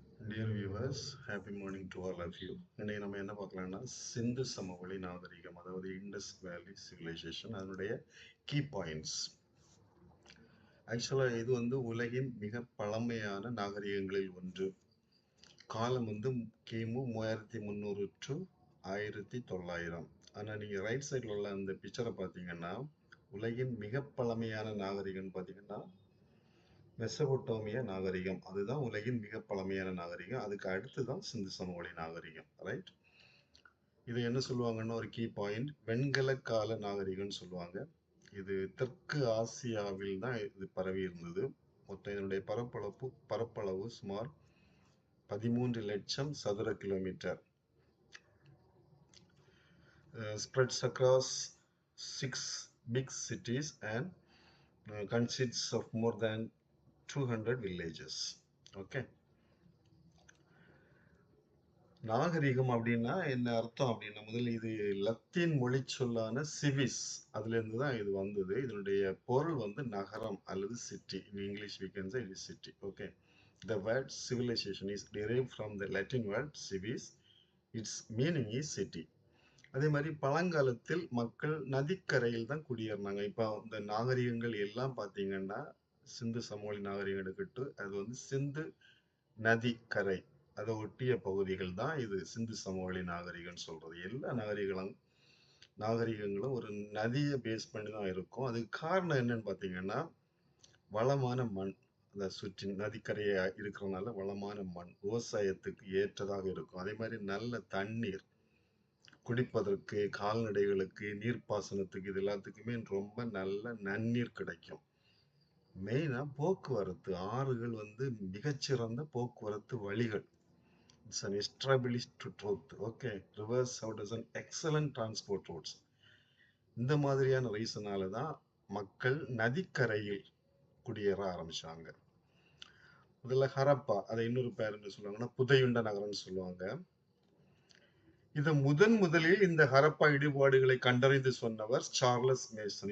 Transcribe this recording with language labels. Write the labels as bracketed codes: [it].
[en] Dear viewers, happy morning to all of you. [ta] இன்னைக்கு நம்ம என்ன பார்க்கலாம்னா சிந்து சமவெளி நாகரிகம், அதாவது இண்டஸ் வேலி சிவிலைசேஷன், அதனுடைய கீ பாயிண்ட்ஸ். ஆக்சுவலா இது உலகின் மிக பழமையான நாகரிகங்களில் ஒன்று. காலம் கிமு 3300 டு 1900. ஆனா நீங்க ரைட் சைடில் உள்ள அந்த பிக்சரை பார்த்தீங்கன்னா உலகின் மிக பழமையான நாகரிகம்னு பார்த்தீங்கன்னா மெசபொட்டோமியா நாகரிகம். அதுதான் உலகின் மிக பழமையான நாகரிகம். அதுக்கு அடுத்துதான் சிந்து சமவெளி நாகரிகம். ரைட். இது என்ன சொல்லுவாங்கன்னா ஒரு கீ பாயிண்ட், வெண்கல கால நாகரிகம்னு சொல்லுவாங்க. இது தெற்கு ஆசியாவில் தான் இது பரவி இருந்தது. மொத்தம் இதனுடைய பரப்பளவு சுமார் 13 லட்சம் சதுர kilometre. [en] Spreads across 6 big cities and consists of more than 200 villages. Okay. [ta] நாகரிகம் அப்படின்னா என்ன அர்த்தம் அப்படின்னா, முதல் இது லத்தீன் மொழி சொல்லான சிவிஸ், அதுல இருந்து தான் இது வந்தது. இதனுடைய பொருள் நகரம் அல்லது city. [en] In English we can say it is city. Okay. The word civilization is derived from the Latin word civis. Its meaning is city. [ta] அதே மாதிரி பழங்காலத்தில் மக்கள் நதிக்கரையில் தான் குடியேறினாங்க. இப்போ இந்த நாகரிகங்கள் எல்லாம் பார்த்தீங்கன்னா சிந்து சமவெளி நாகரிகம் எடுக்கட்டு, அது சிந்து நதி கரை அதை ஒட்டிய பகுதிகள் தான் இது சிந்து சமவெளி நாகரிகம்னு சொல்றது. எல்லா நாகரிகங்களும் ஒரு நதியை பேஸ் பண்ணி தான் இருக்கும். அதுக்கு காரணம் என்னன்னு பார்த்தீங்கன்னா வளமான மண். அதை சுற்றி நதிக்கரையை இருக்கிறதுனால வளமான மண் விவசாயத்துக்கு ஏற்றதாக இருக்கும். அதே மாதிரி நல்ல தண்ணீர், குடிப்பதற்கு, கால்நடைகளுக்கு, நீர்ப்பாசனத்துக்கு, இது எல்லாத்துக்குமே ரொம்ப நல்ல நன்னீர் கிடைக்கும். மெயினா போக்குவரத்து, ஆறுகள் மிகச்சிறந்த போக்குவரத்து வழிகள். [en] It's an established truth. Okay. Rivers serve as an excellent transport routes. [ta] இந்த மாதிரியான ரீசனால தான் மக்கள் நதிக்கரையில் குடியேற ஆரம்பிச்சாங்க. முதல்ல ஹரப்பா, அதை இன்னொரு பேர் என்ன சொல்லுவாங்கன்னா புதையுண்ட நகரம்னு சொல்லுவாங்க. இதை முதலில் இந்த ஹரப்பா இடிபாடுகளை கண்டறிந்து சொன்னவர் சார்லஸ் மேசன்.